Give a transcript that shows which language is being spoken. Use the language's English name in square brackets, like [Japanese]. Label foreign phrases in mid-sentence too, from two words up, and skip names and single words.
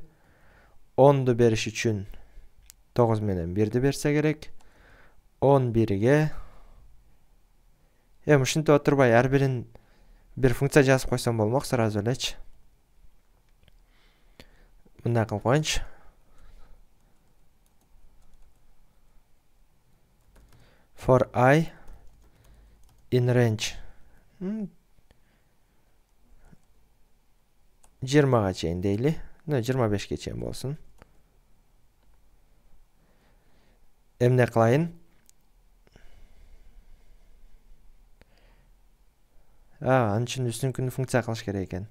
[Kyrgyz] 10-ду бериш үчүн 9 менен 1-ди берсе керек. 11-ге ушинтип отурбай ар бирин бир функция жазып койсом болмок сразу элечи. Мындай кылып коеюнчу. [English] For I in range [Kyrgyz] 20-га чейин дейли. 25-ге чейин болсун. Эмне кылайын? Анын үчүн үстүнкүнү функция кылыш керек экен.